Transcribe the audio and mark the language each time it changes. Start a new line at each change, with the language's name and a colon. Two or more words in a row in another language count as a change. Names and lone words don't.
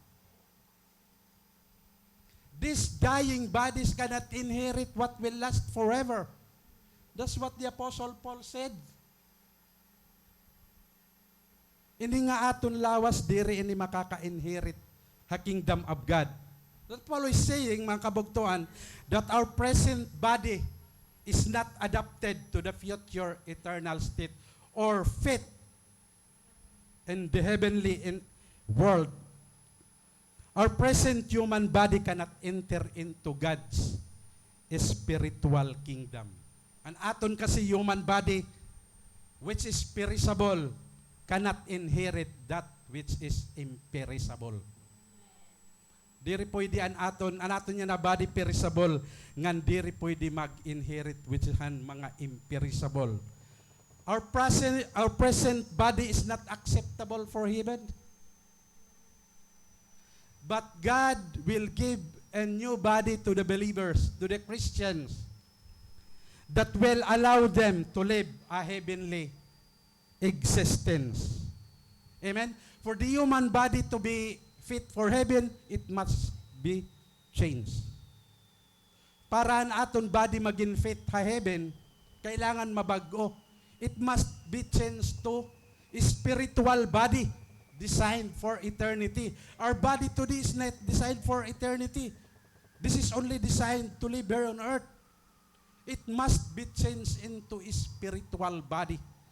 English: These dying bodies cannot inherit what will last forever. That's what the Apostle Paul said.
Waray: Ini nga aton lawas, diri ini makaka-inherit ha
English: kingdom of God. That Paul is saying,
Waray: mga kabugtuan,
English: that our present body is not adapted to the future eternal state or fit in the heavenly world. Our present human body cannot enter into God's spiritual kingdom.
Waray: Ang aton kasi
English: human body, which is perishable, cannot inherit that which is imperishable.
Waray: Diri pwede an aton niya na body perishable, ngan diri pwede mag-inherit
English: which is
Waray: mga imperishable.
English: Our present body is not acceptable for heaven. But God will give a new body to the believers, to the Christians, that will allow them to live a heavenly existence. Amen? For the human body to be fit for heaven, it must be changed.
Filipino: Para ang aton body maging fit sa heaven, kailangan mabago.
English: It must be changed to a spiritual body designed for eternity. Our body today is not designed for eternity. This is only designed to live here on earth. It must be changed into a spiritual body.